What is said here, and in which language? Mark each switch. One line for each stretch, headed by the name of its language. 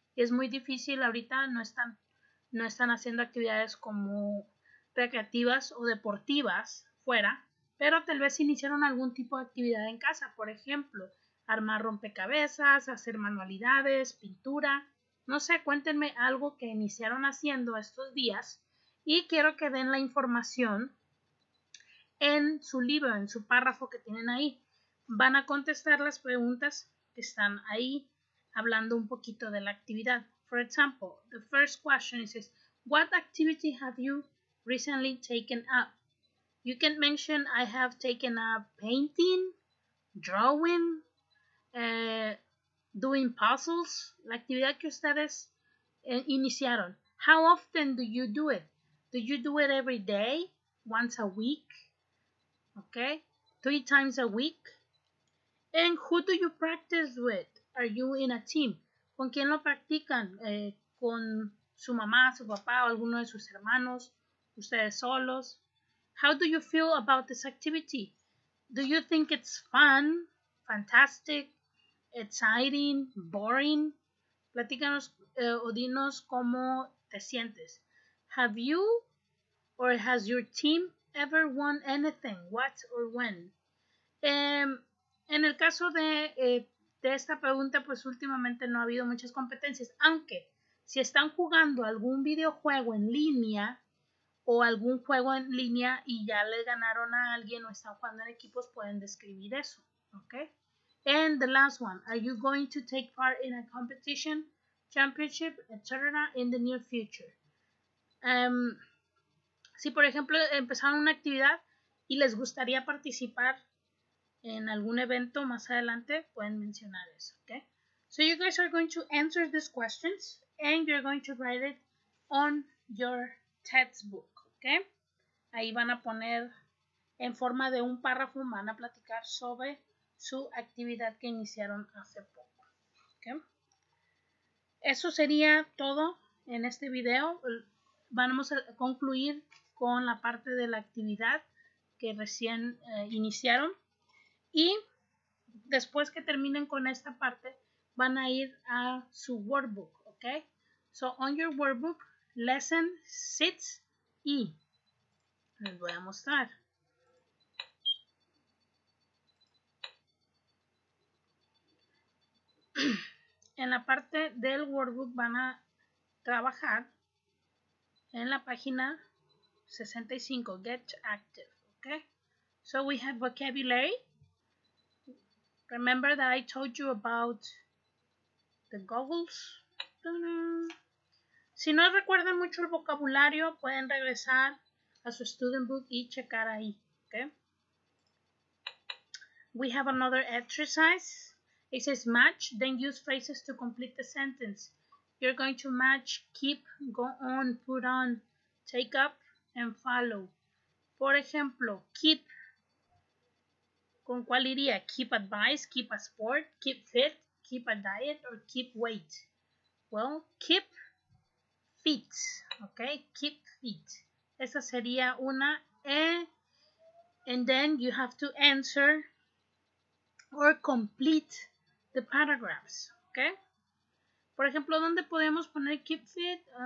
Spanish: Es muy difícil ahorita, no están haciendo actividades como recreativas o deportivas fuera, pero tal vez iniciaron algún tipo de actividad en casa, por ejemplo, armar rompecabezas, hacer manualidades, pintura, no sé, cuéntenme algo que iniciaron haciendo estos días y quiero que den la información en su libro, en su párrafo que tienen ahí. Van a contestar las preguntas que están ahí hablando un poquito de la actividad.
English: For example, the first question is, what activity have you recently taken up? You can mention, I have taken up painting, drawing, doing puzzles,
Spanish: la actividad que ustedes iniciaron.
English: How often do you do it? Do you do it every day? Once a week? Okay? 3 times a week? And who do you practice with? Are you in a team?
Spanish: ¿Con quién lo practican? ¿Con su mamá, su papá o alguno de sus hermanos? ¿Ustedes solos?
English: How do you feel about this activity? Do you think it's fun, fantastic, exciting, boring?
Spanish: Platícanos o dinos cómo te sientes.
English: Have you or has your team ever won anything? What or when?
Spanish: En el caso de esta pregunta, pues últimamente no ha habido muchas competencias, aunque si están jugando algún videojuego en línea o algún juego en línea y ya le ganaron a alguien o están jugando en equipos, pueden describir eso, ¿ok?
English: And the last one, are you going to take part in a competition, championship, etc. in the near future?
Spanish: Si por ejemplo empezaron una actividad y les gustaría participar en algún evento más adelante, pueden mencionar eso, ¿ok?
English: So you guys are going to answer these questions and you're going to write it on your textbook, ¿ok?
Spanish: Ahí van a poner en forma de un párrafo, van a platicar sobre su actividad que iniciaron hace poco, ¿ok? Eso sería todo en este video. Vamos a concluir con la parte de la actividad que recién iniciaron. Y después que terminen con esta parte, van a ir a su workbook, ¿ok?
English: So, on your workbook, lesson 6E.
Spanish: Les voy a mostrar. En la parte del workbook van a trabajar en la página 65, Get Active, ¿ok?
English: So, we have vocabulary. Remember that I told you about the goggles?
Spanish: Si no recuerdan mucho el vocabulario, pueden regresar a su student book y checar ahí.
English: Okay? We have another exercise. It says match, then use phrases to complete the sentence. You're going to match keep, go on, put on, take up, and follow.
Spanish: Por ejemplo, keep. ¿Con cuál iría?
English: Keep advice, keep a sport, keep fit, keep a diet, or keep weight. Well, keep fit. Okay, keep fit.
Spanish: Esa sería una.
English: And then you have to answer or complete the paragraphs. Okay.
Spanish: Por ejemplo, ¿dónde podemos poner keep fit?